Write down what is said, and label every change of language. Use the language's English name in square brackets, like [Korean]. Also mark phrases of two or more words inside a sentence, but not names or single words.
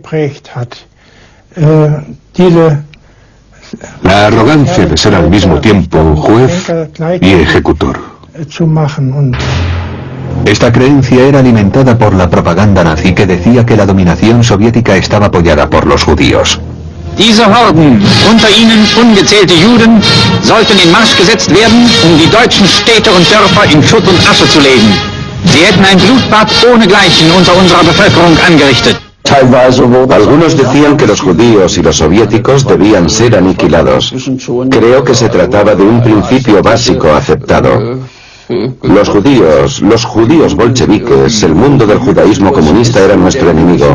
[Spanish] La arrogancia de ser al mismo tiempo juez y ejecutor. Esta creencia era alimentada por la propaganda nazi que decía que la dominación soviética estaba apoyada por los judíos. [German] Diese Horden, unter ihnen ungezählte Juden, sollten in Marsch gesetzt werden, die deutschen Städte und Dörfer in Schutt und Asche zu legen. Sie hätten ein Blutbad ohnegleichen unter unserer Bevölkerung angerichtet. [Spanish] Algunos decían que los judíos y los soviéticos debían ser aniquilados. Creo que se trataba de un principio básico aceptado. Los judíos bolcheviques, el mundo del judaísmo comunista era nuestro enemigo.